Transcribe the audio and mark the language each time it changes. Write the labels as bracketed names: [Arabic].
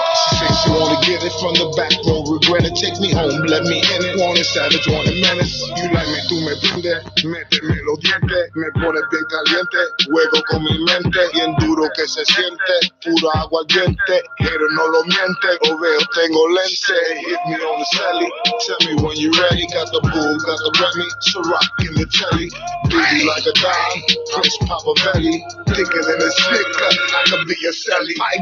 [English] She said she wanna get it from the back row, regret it, take me home, let me in it. Want it savage, want it menace. You like me, [Spanish] tú me prende, méteme los dientes, me pone bien caliente, juego con mi mente, bien duro que se siente, puro aguardiente, pero no lo miente, lo veo, tengo lente. [English] Hit me on the celly, tell me when you ready, got the bull, got the Remy, Ciroc in the telly, baby like a dime, Prince Papavelli, thicker than a sticker, I could be a celly.